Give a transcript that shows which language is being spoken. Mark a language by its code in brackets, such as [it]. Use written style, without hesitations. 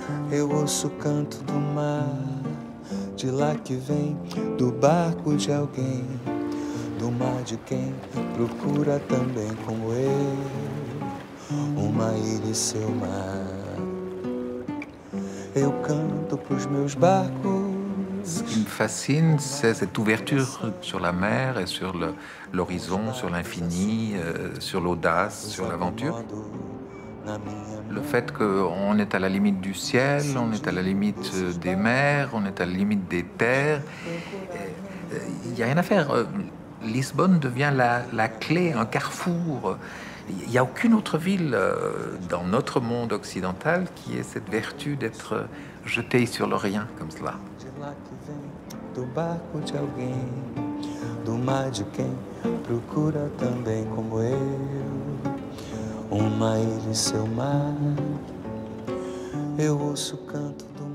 [pt] Eu ouço o canto do mar, de lá que vem, do barco de alguém, do mar de quem procura também como eu, uma ilha e seu mar. Eu canto pros meus barcos. [fr] Ce qui me fascine, c'est cette ouverture sur la mer et sur l'horizon, sur l'infini, sur l'audace, sur l'aventure. Le fait qu'on est à la limite du ciel, on est à la limite des mers, on est à la limite des terres. Il n'y a rien à faire. Lisbonne devient la clé, un carrefour. Il n'y a aucune autre ville dans notre monde occidental qui ait cette vertu d'être jetée sur le rien comme cela. [pt] Do barco de alguém, do mar de quem procura também como eu, uma ilha e seu mar. Eu ouço o canto